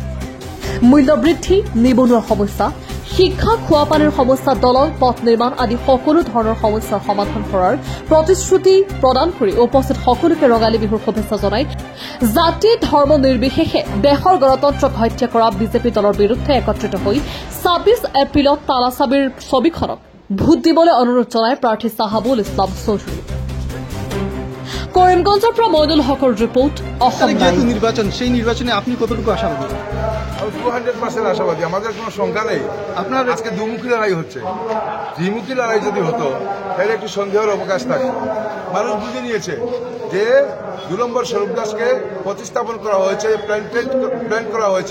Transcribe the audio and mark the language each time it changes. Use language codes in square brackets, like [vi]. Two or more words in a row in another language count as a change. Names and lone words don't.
[as] মূল্যবৃদ্ধি, নিবনুৱা সমস্যা, শিক্ষা, খোৱাপানীৰ সমস্যা, দলং, পথ নিৰ্মাণ আদি সকলো ধৰণৰ সমস্যাৰ সমাধান কৰাৰ প্ৰতিশ্ৰুতি প্ৰদান কৰি উপস্থিত সকলোকে ৰঙালী বিহুৰ শুভেচ্ছা জনাই জাতি ধৰ্ম নিৰ্বিশেষে দেশৰ গণতন্ত্ৰক হত্যা কৰা বিজেপি দলৰ বিৰুদ্ধে একত্ৰিত হৈ 26 এপ্ৰিলত তালাচাবিৰ ছবিখনক ভোট দিবলৈ অনুৰোধ জনায় প্ৰাৰ্থী চাহাবুল ইছলাম চৌধুৰী। কৰিমগঞ্জৰ পৰা মইনুল হকৰ ৰিপোৰ্ট। অসম [bn] নির্বাচন, সেই নির্বাচনে আপনি কতটুকু আশাবাদী? 200% আশাবাদী। আমাদের কোনো সংখ্যা নেই। আপনার আজকে দুমুখী লড়াই হচ্ছে। দ্বিমুখী লড়াই যদি হতো তাহলে একটু সন্দেহের অবকাশ থাকে। মানুষ বুঝে নিয়েছে যে 2 নম্বর স্বরূপ দাসকে প্রতিস্থাপন করা হয়েছে, প্ল্যান করা হয়েছে।